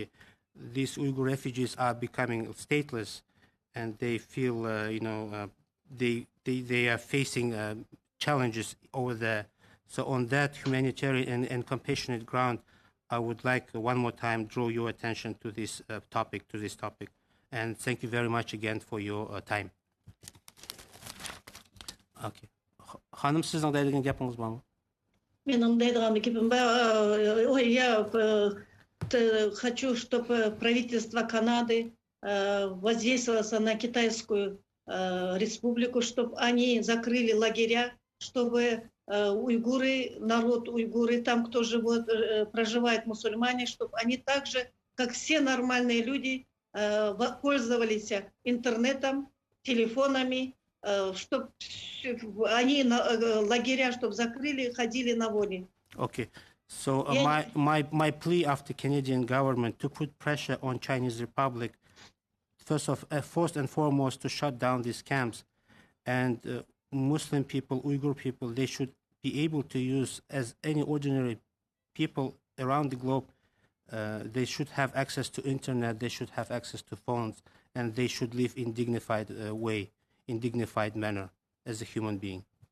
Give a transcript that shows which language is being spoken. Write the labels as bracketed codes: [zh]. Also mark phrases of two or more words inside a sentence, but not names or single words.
[en] These Uyghur refugees are becoming stateless, and they feel, they are facing challenges over there. So on that humanitarian and compassionate ground, I would like one more time draw your attention to this topic. And thank you very much again for your time. Okay. [tr] Hanım, sizin de dediğiniz yapınız var mı? Benim dediğim [ru] я хочу, чтобы правительство Канады воздействовало на Китайскую республику, чтобы они закрыли лагеря, чтобы уйгуры, народ уйгуры, там, кто живет, проживает мусульмане, чтобы они так же, как все нормальные люди, пользовались интернетом, телефонами, чтобы они лагеря, чтобы закрыли, ходили на воле. [en] Okay. So my plea after Canadian government to put pressure on Chinese Republic, first and foremost, to shut down these camps, and Muslim people, Uyghur people, they should be able to use, as any ordinary people around the globe, they should have access to internet, they should have access to phones, and they should live in dignified way, in dignified manner, as a human being.